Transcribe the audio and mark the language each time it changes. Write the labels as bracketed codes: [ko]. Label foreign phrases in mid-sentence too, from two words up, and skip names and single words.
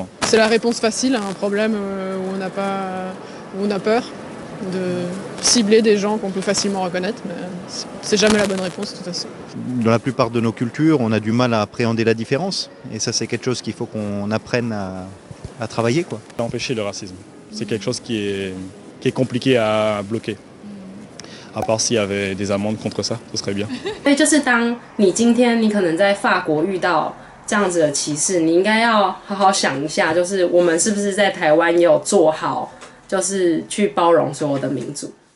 [fr] C'est la réponse facile à un problème où on a peur de cibler des gens qu'on peut facilement reconnaître, mais c'est jamais la bonne réponse de toute façon. Dans la plupart de nos cultures, on a du mal à appréhender la différence. Et ça, c'est quelque chose qu'il faut qu'on apprenne à travailler, quoi. Empêcher le racisme, c'est quelque chose qui est compliqué à bloquer. À part s'il y avait des amendes contre ça, ce serait bien. [zh] 所以就是当你今天你可能在法国遇到这样子的歧视，你应该要好好想一下，就是我们是不是在台湾也有做好，就是去包容所有的民族。